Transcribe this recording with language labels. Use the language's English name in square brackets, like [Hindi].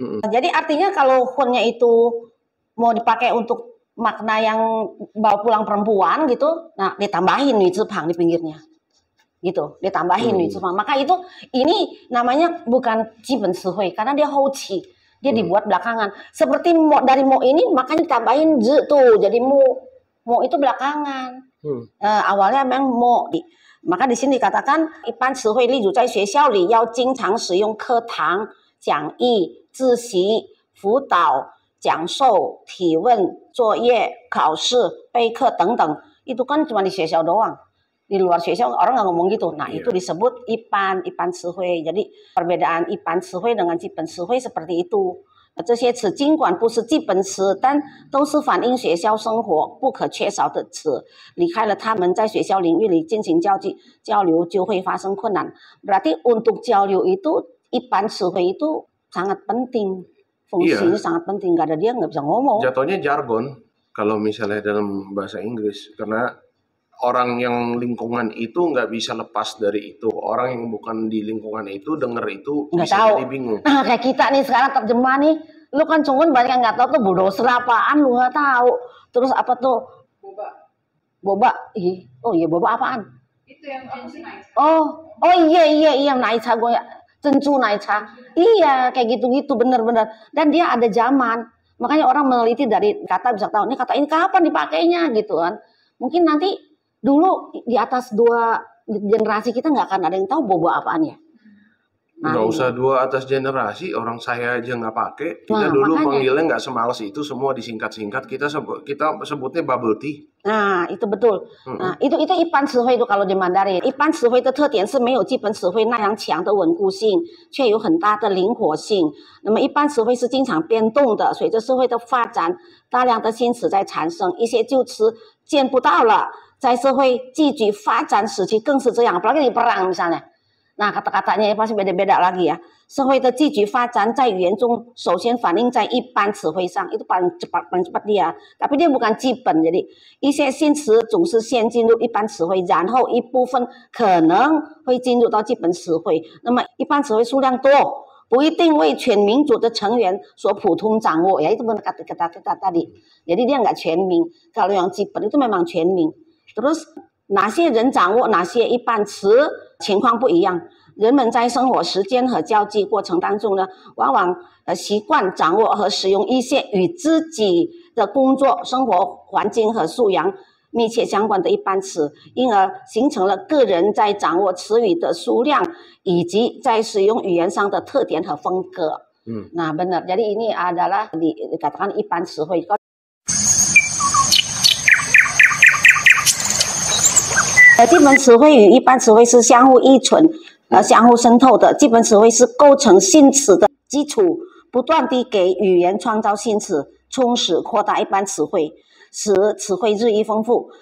[Indonesian] Jadi artinya kalau Hunnya itu mau dipakai untuk makna yang bawa pulang perempuan gitu, nah ditambahin nih Jepang di pinggirnya. Gitu, ditambahin nih Jepang. Maka itu ini namanya bukan Jiben Sihui karena dia Houqi. Dia dibuat belakangan. Seperti dari mo ini makanya ditambahin Z tuh. Jadi mo itu belakangan. Awalnya memang mo. Maka di sini dikatakan [Chinese] 一般词汇例如在学校里要经常使用课堂、讲义、自习、辅导、讲授、提问、作业、考试、备课等等. [Indonesian] Itu kan cuma di 学校 doang. Di luar 学校 orang nggak ngomong gitu. Nah, itu disebut ipan词汇. Jadi perbedaan ipan 词汇 dengan 基本词汇 seperti itu. [Chinese] 这些词尽管不是基本词，但都是反映学校生活不可缺少的词。离开了他们在学校领域里进行交流就会发生困难. [Indonesian] Berarti untuk 交流 itu ipan 词汇 itu sangat penting. Fungsinya sangat penting. Gak ada dia nggak bisa ngomong. Jatuhnya jargon kalau misalnya dalam bahasa Inggris. Karena orang yang lingkungan itu nggak bisa lepas dari itu. Orang yang bukan di lingkungan itu denger itu nggak bisa tahu. jadi bingung. Nah, kayak kita nih sekarang terjemah nih, lu kan cungun banyak yang nggak tahu tuh bulldozer apaan lu nggak tahu. Terus apa tuh? Boba. Oh iya boba apaan? Itu yang naik. Oh iya naicha gue ya. Cencu naicha. Iya kayak gitu-gitu bener-bener. Dan dia ada zaman. Makanya orang meneliti dari kata bisa tahu nih kata ini kapan dipakainya gitu kan. Mungkin nanti dulu di atas 2 generasi kita nggak akan ada yang tahu boba apaan ya. Nggak usah 2 atas generasi, orang saya aja nggak pakai. Kita dulu panggilnya nggak semales itu, semua disingkat-singkat. Kita sebutnya bubble tea. Nah itu betul. Nah itu 一般词汇 itu kalau di Mandarin. [Chinese] 一般词汇的特点是没有基本词汇那样强的稳固性，却有很大的灵活性。那么一般词汇是经常变动的，随着社会的发展，大量的新词在产生，一些旧词见不到了。在社会继续发展时期更是这样， [Indonesian] apalagi di perang misalnya. Nah kata-katanya pasti beda-beda lagi ya. [Chinese] 社会的继续发展在语言中首先反映在一般词汇上, [Indonesian] itu paling cepat dia. Tapi dia bukan 基本, jadi [Chinese] 一些新词总是先进入一般词汇，然后一部分可能会进入到基本词汇。那么一般词汇数量多，不一定为全民族的成员所普通掌握. [Indonesian] Ya itu benar kata tadi. Jadi dia nggak 全民. Kalau yang 基本 itu memang 全民. [Chinese] Terus 哪些人掌握哪些一般词情况不一样。人们在生活时间和交际过程当中呢，往往习惯掌握和使用一些与自己的工作、生活环境和素养密切相关的一般词，因而形成了个人在掌握词语的数量以及在使用语言上的特点和风格。 [Indonesian] Nah benar, jadi ini adalah dikatakan 一般词汇。 [Chinese] 基本词汇与一般词汇是相互依存、相互渗透的。基本词汇是构成新词的基础，不断地给语言创造新词，充实扩大一般词汇，使词汇日益丰富。